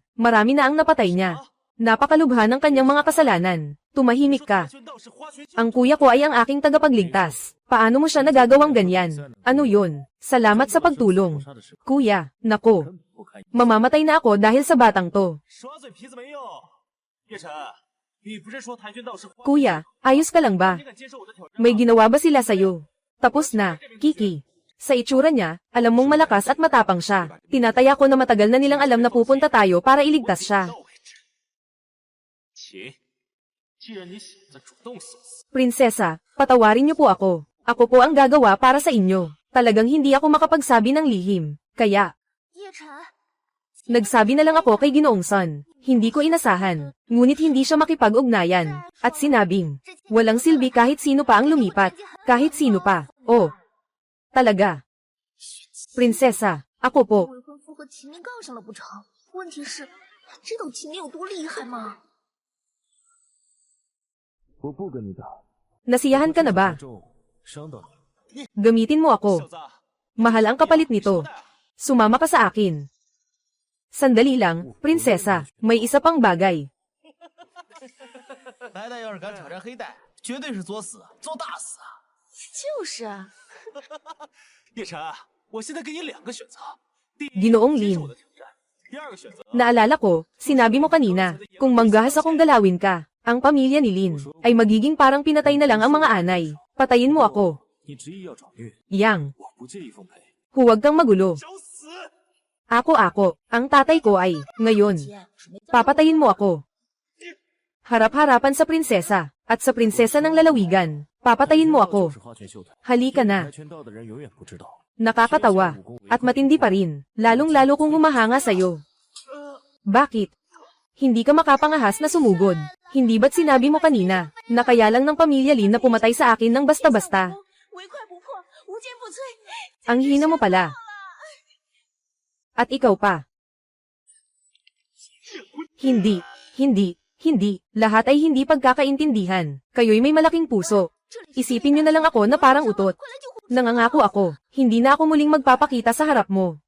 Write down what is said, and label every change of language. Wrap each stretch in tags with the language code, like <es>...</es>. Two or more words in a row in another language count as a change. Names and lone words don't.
<tl>Marami na ang napatay niya. Napakalubha ng kanyang mga kasalanan. Tumahimik ka. Ang kuya ko ay ang aking tagapagligtas. Paano mo siya nagagawang ganyan? Ano yun? Salamat sa pagtulong. Kuya, nako. Mamamatay na ako dahil sa batang to.</tl> <zh>耍嘴皮子没用。叶晨，你不是说跆拳道是花</zh> <tl>Kuya, ayos ka lang ba?</tl> <zh>你敢接受我的挑战吗？</zh> <tl>May ginawa ba sila sa'yo? Tapos na, Kiki. Sa itsura niya, alam mong malakas at matapang siya. Tinataya ko na matagal na nilang alam na pupunta tayo para iligtas siya.</tl> <zh>秦，既然你选择主动送死，</zh> <tl>Prinsesa, patawarin niyo po ako. Ako po ang gagawa para sa inyo. Talagang hindi ako makapagsabi ng lihim. Kaya,</tl> <zh>叶晨，</zh> <tl>nagsabi na lang ako kay Ginoong Son. Hindi ko inasahan. Ngunit hindi siya makipag-ugnayan. At sinabing, walang silbi kahit sino pa ang lumipat. Kahit sino pa. Oh. Talaga. Prinsesa, ako po.</tl> <zh>未婚夫和秦林杠上了不成？问题是，他知道秦林有多厉害吗？我不跟你打，</zh> <tl>Nasiyahan ka na ba?</tl> <zh>重伤到你。</zh> <tl>Gamitin mo ako.</tl> <zh>小子，</zh> <tl>Mahal ang kapalit nito. Sumama ka sa akin. Sandali lang, prinsesa, may isa pang bagay.</tl> <zh>白带要是敢挑战黑带，绝对是作死，作大死啊！就是啊，叶晨，我现在给你两个选择：第一，</zh> <tl>Ginoong</tl> <zh>接</zh> <tl>Lin.</tl> <zh>受我的挑战；第二个选择，</zh> <tl>Naalala ko, sinabi mo kanina, kung manggahas akong galawin ka, ang pamilya ni Lin ay magiging parang pinatay na lang ang mga anay. Patayin mo ako.</tl> <zh>你执意要找虐，</zh> <tl>Yang,</tl> <zh>我不介意奉陪。</zh> <tl>huwag kang magulo.</tl> <zh>找死！</zh> <tl>Ako. Ang tatay ko ay, ngayon,</tl> <zh>姐，准备</zh> <tl>papatayin mo ako. Harap-harapan sa prinsesa, at sa prinsesa ng lalawigan, papatayin mo ako.</tl> <zh>是花拳绣腿，</zh> <tl>Halika na.</tl> <zh>跆拳道的人永远不知道。</zh> <tl>Nakakatawa, at matindi pa rin, lalong-lalo kung humahanga sa'yo. Bakit? Hindi ka makapangahas na sumugod. Hindi ba't sinabi mo kanina, na kaya lang ng pamilya Lin na pumatay sa akin ng basta-basta?</tl> <zh>唯快不破，无坚不摧。</zh> <tl>Ang hina mo pala. At ikaw pa. Hindi. Lahat ay hindi pagkakaintindihan. Kayo'y may malaking puso. Isipin niyo na lang ako na parang utot. Nangangako ako, hindi na ako muling magpapakita sa harap mo.</tl>